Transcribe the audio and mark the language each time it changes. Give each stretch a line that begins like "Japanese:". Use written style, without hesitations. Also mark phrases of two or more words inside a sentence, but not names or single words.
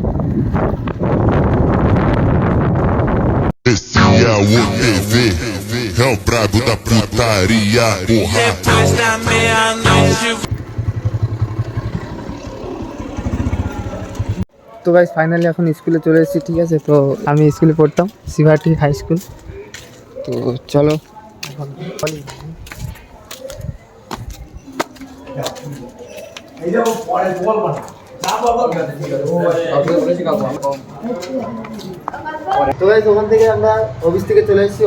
Portuguese: Descia o TV, é o brabo da putaria, porra. Depois da meia-noite.
Bangla: তো গাইস ফাইনালি এখন স্কুলে চলে এসেছি, ঠিক আছে? তো আমি স্কুলে পড়তাম, সিভাটি হাই স্কুল। তো চলো এখন তো গাইস ওখান থেকে আমরা অফিস থেকে চলে এসেছি।